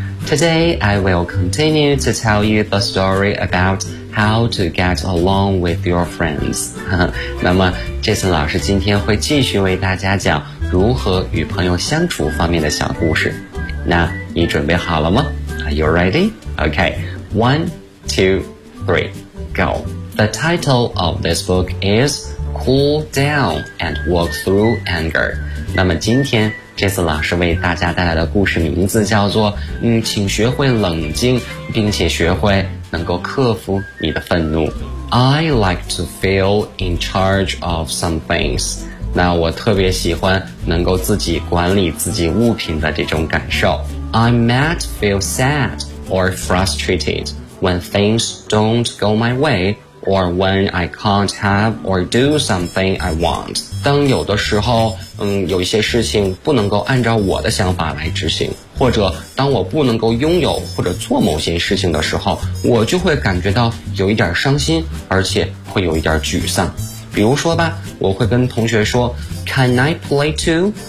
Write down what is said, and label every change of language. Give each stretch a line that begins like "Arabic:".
English: Today, I will continue to tell you the story about how to get along with your friends.
Chinese: 那么 Jason 老师今天会继续为大家讲如何与朋友相处方面的小故事。那你准备好了吗？
English: Are you ready? Okay, 1, 2, 3, go. The title of this book is Cool Down and Work Through Anger.
Chinese: 那么今天这次老师为大家带来的故事名字叫做请学会冷静，并且学会能够克服你的愤怒。
English: I like to feel in charge of some things.
Chinese: 那我特别喜欢能够自己管理自己物品的这种感受。
English: I might feel sad or frustrated when things don't go my way or when I can't have or do something I want.
Chinese: 当有的时候有一些事情不能够按照我的想法来执行，或者当我不能够拥有或者做某些事情的时候，我就会感觉到有一点伤心，而且会有一点沮丧。比如说吧，我会跟同学说
English: Can I play too?